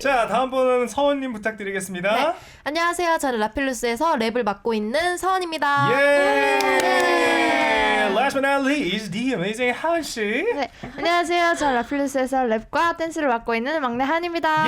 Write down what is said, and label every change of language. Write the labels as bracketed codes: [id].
[ko] 자, 다음 분은 서원님 부탁드리겠습니다. 네. 안녕하세요. 저는 라필루스에서 랩을 맡고 있는 서원입니다. [en] Yeah. Last but not least, the amazing Han 씨. [ko] 네. 안녕하세요. 저는 라필루스에서 랩과 댄스를 맡고 있는 막내 한입니다.